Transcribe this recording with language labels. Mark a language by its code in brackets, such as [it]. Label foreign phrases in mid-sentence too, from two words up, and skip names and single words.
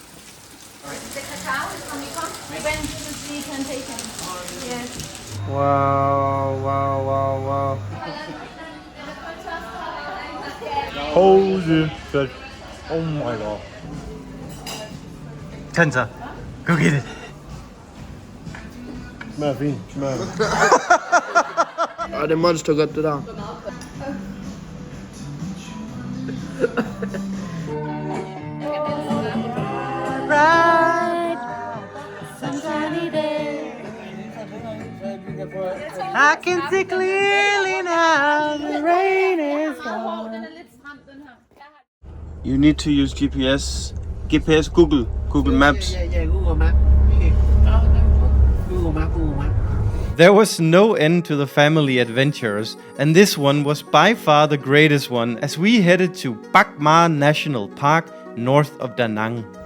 [en] The cacao is when we come. We went to see plantation. Yes. Wow. Holy shit. Oh my god. Kansa, go get it. [da] Smager fint. Ej, det er monster godt, det der. [en] I can see clearly now the rain is gone. [da] Den er lidt stram, den her. [en] You need to use GPS. Google Maps. [da] Ja, Google Map. Google Map. [en] There was no end to the family adventures, and this one was by far the greatest one as we headed to Bac Ma National Park north of Da Nang.